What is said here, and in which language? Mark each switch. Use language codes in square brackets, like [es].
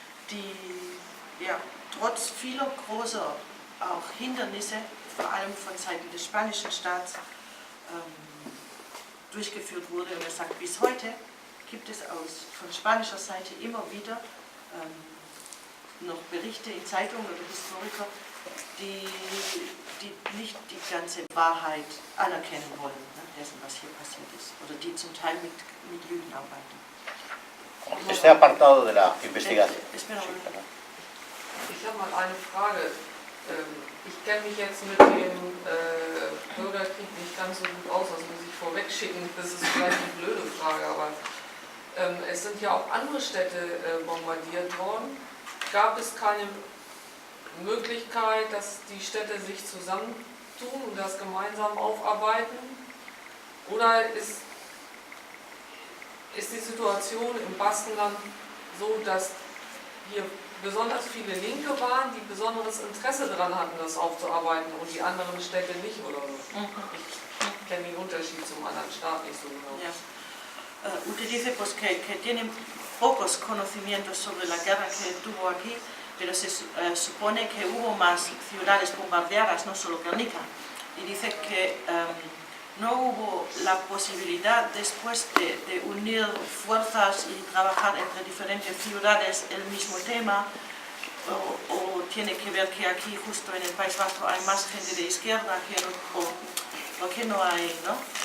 [de] Die ja, trotz vieler großer auch Hindernisse, vor allem von Seiten des spanischen Staats, durchgeführt wurde. Und er sagt, bis heute gibt es von spanischer Seite immer wieder noch Berichte in Zeitungen oder Historiker, die nicht die ganze Wahrheit anerkennen wollen, ne, dessen, was hier passiert ist, oder die zum Teil mit Lügen arbeiten. [es] Este apartado de la investigación. [de] Ich habe mal eine Frage. Ich kenne mich jetzt mit dem Bürgerkrieg nicht ganz so gut aus, das muss ich vorweg schicken. Das ist vielleicht eine blöde Frage, aber es sind ja auch andere Städte bombardiert worden. Gab es keine Möglichkeit, dass die Städte sich zusammentun und das gemeinsam aufarbeiten? Oder ist die Situation im Baskenland so, dass hier besonders viele Linke waren, die besonderes Interesse daran hatten, das aufzuarbeiten und die anderen Städte nicht oder so? Ich kenne den Unterschied zum anderen Staat nicht so genau. Ja. [es] Usted dice pues, que tienen pocos conocimientos sobre la guerra que tuvo aquí, pero se supone que hubo más ciudades bombardeadas, no solo Guernica. Y dice que no hubo la posibilidad después de unir fuerzas y trabajar entre diferentes ciudades el mismo tema, o tiene que ver que aquí justo en el País Vasco hay más gente de izquierda o que no hay, ¿no?